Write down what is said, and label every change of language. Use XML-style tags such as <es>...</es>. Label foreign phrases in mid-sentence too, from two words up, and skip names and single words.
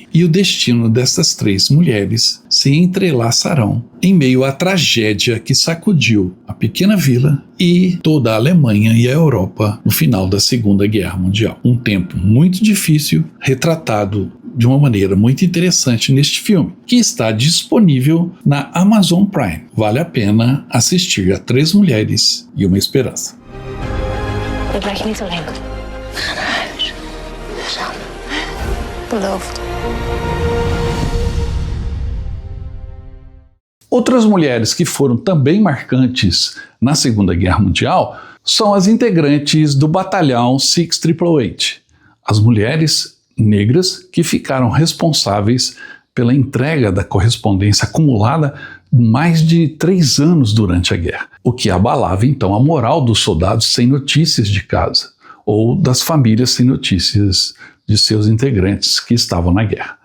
<pt>E o destino dessas 3 mulheres se entrelaçarão em meio à tragédia que sacudiu a pequena vila e toda a Alemanha e a Europa no final da Segunda Guerra Mundial. Um tempo muito difícil, retratado de uma maneira muito interessante neste filme, que está disponível na Amazon Prime. Vale a pena assistir a 3 Mulheres e uma Esperança.</pt> <de>Wir brechen</de> <nl>niet alleen. Ga naar huis. Samen. Beloofd.</nl> <pt>Outras mulheres que foram também marcantes na Segunda Guerra Mundial são as integrantes do batalhão 6888, as mulheres negras que ficaram responsáveis pela entrega da correspondência acumulada mais de 3 anos durante a guerra, o que abalava então a moral dos soldados sem notícias de casa, ou das famílias sem notícias de seus integrantes que estavam na guerra.</pt>